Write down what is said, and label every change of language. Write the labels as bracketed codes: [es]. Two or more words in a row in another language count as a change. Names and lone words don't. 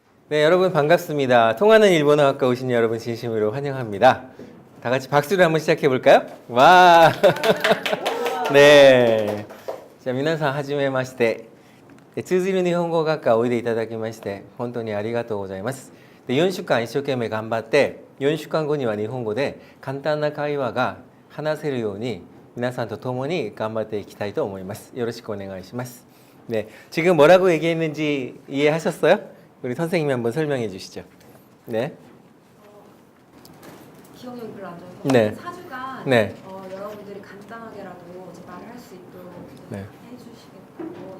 [ko] 네, 여러분 반갑습니다. 통하는 일본어학과 오신 여러분 진심으로 환영합니다. 다 같이 박수를 한번 시작해 볼까요? 와! 네. 자, [ja] 皆さんはじめまして。通じる日本語学科おいでいただきまして本当にありがとうございます。で、4週間一生懸命頑張って4週間後には日本語で簡単な会話が話せるように皆さんと共に頑張っていきたいと思います。よろしくお願いします. [ko] 네, 지금 뭐라고 얘기했는지 이해하셨어요? 우리 선생님이 한번 설명해 주시죠. 네. 기억력이 별로 안 좋아서 네. 4주간 네. 여러분들이 간단하게라도 이제 말을 할 수 있도록 네. 해주시겠다고